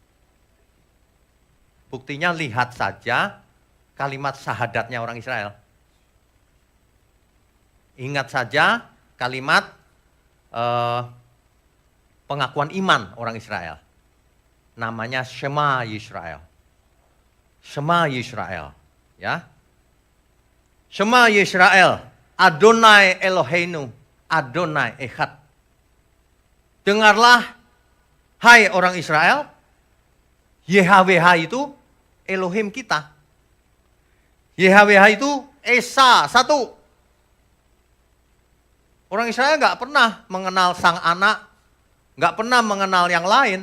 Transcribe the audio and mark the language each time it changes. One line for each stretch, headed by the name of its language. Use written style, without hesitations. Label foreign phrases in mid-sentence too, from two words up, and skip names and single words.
Indonesian: Buktinya lihat saja kalimat syahadatnya orang Israel. Ingat saja kalimat pengakuan iman orang Israel. Namanya Shema Yisrael. Shema Yisrael. Ya.
Hebrew: שמע ישראל אדני אלהינו. אדני אחד.
Indonesian: Dengarlah, Hai orang Israel, YHWH itu Elohim kita. YHWH itu Esa, satu. Orang Israel nggak pernah mengenal sang anak, nggak pernah mengenal yang lain.